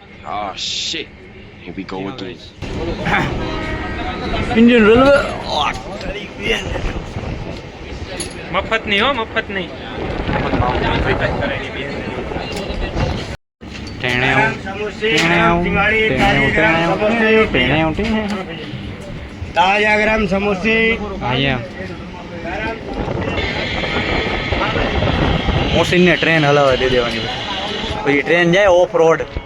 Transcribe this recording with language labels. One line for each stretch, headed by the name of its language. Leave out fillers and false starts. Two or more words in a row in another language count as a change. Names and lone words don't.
English: Oh shit. Here we go again. इंडियन रेलवे
Gujarati: મફત નહીં હો, મફત નહીં.
Hindi: ताजा गरम समोसे
Gujarati: મોસીન ને ટ્રેન હલાવા દે દેવાની પછી ટ્રેન જાય
English: off road.